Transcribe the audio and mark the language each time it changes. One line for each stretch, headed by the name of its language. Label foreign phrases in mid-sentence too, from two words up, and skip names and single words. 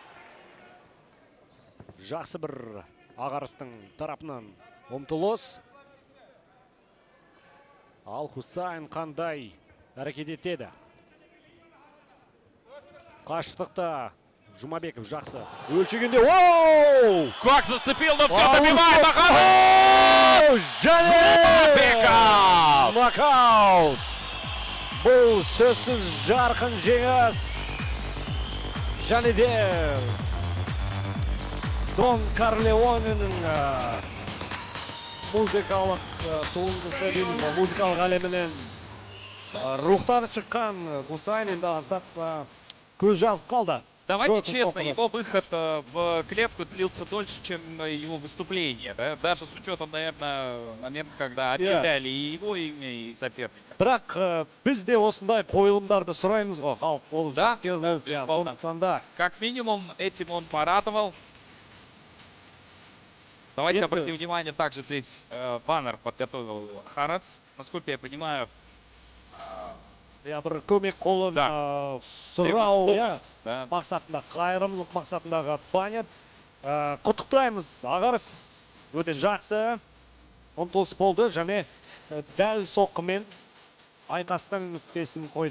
Kazakh: Жақсы бір Ағарыстың тарапынан ұмтылыс. Ал Хусайн қандай әрекет етеді? Қашықтықта Жұмабеков жақсы өлшегенде.
Russian: Как зацепил, но все добивает Ағаров!
Kazakh: Жұмабеков! Нокаут! Бұл сөзсіз жарқын жеңіс. Және де Дон Корлеоненің музыкалық туындысы дейміз, музыкалық әлемінен рухтан шыққан Хусайн енді аздап көз жазып қалды.
Russian: Давайте честно, его выход в клетку длился дольше, чем его выступление. Да? Даже с учетом, наверное, момента, когда объявляли и его имя, и соперника.
Kazakh: Бірақ біз де осындай қойылымдарды сұраймыз ғой.
Russian: Да? Как минимум, этим он порадовал. Давайте обратим внимание, также здесь баннер подготовил Харац. Насколько я понимаю,
Kazakh: бір көмек қолын сұрау мақсатында, қайырымдылық мақсатындағы баннер. Құттықтаймыз, Ағаров өте жақсы ұмтылыс болды және дәл соққымен айқастың нүктесін қойды.